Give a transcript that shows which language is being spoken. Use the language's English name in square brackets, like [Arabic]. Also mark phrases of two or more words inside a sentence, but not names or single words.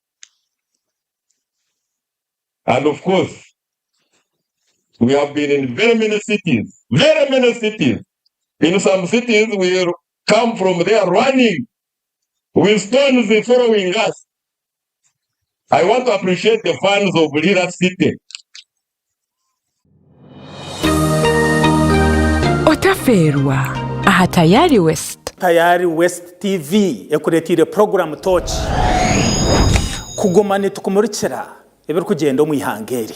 [English] And of course, we have been in very many cities. In some cities, we come from there running with stones following us. I want to appreciate the fans of Lira City. [Nyankole] Otaferwa aha Tayari West. Tayari West TV ekuretire program touch kugumane tukumurikira ebiri kugenda mu ihangeri